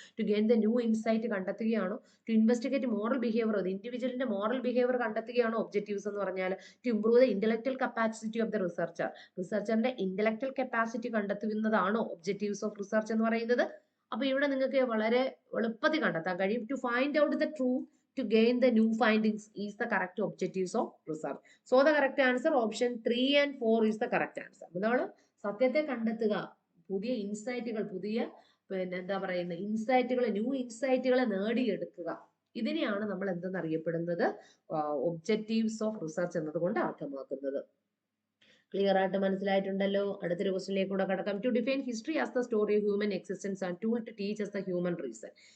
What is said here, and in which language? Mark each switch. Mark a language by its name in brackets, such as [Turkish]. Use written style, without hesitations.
[English] To gain the new insight കണ്ടെത്തുകയാണോ? To investigate moral behaviour, ഇൻഡിവിജ്വലിന്റെ moral behaviour [Malayalam] കണ്ടെത്തുകയാണോ objectives എന്ന് പറഞ്ഞാൽ? [English] to improve the intellectual capacity of the researcher, [Malayalam] റിസർച്ചറിന്റെ intellectual capacity കണ്ടെത്തുന്നതാണോ [English] objectives of research [Malayalam] എന്ന് പറയുന്നത്? അപ്പൊ ഇവിടെ നിങ്ങൾക്ക് വളരെ എളുപ്പത്തിൽ കണ്ടെത്താൻ കഴിയും. [English] To find out the truth, to gain the new findings is the correct objectives of research. So the correct answer option 3 and 4 is the correct answer. [Malayalam] നമ്മൾ സത്യത്തെ കണ്ടെത്തുക, പുതിയ ഇൻസൈറ്റുകൾ, പുതിയ എന്താ പറയുന്ന ഇൻസൈറ്റുകളെ, ന്യൂ ഇൻസൈറ്റുകളെ നേടിയെടുക്കുക, ഇതിനെയാണ് നമ്മൾ എന്തെന്നറിയപ്പെടുന്നത് [English] objectives of research [Malayalam] എന്നതുകൊണ്ട് അർത്ഥമാക്കുന്നത്. ക്ലിയർ ആയിട്ട് മനസ്സിലായിട്ടുണ്ടല്ലോ. അടുത്തൊരു ക്വസ്റ്റിനിലേക്ക് കൂടെ കടക്കാം. [English] To define history as the story of human existence and tool to teach us the human reason.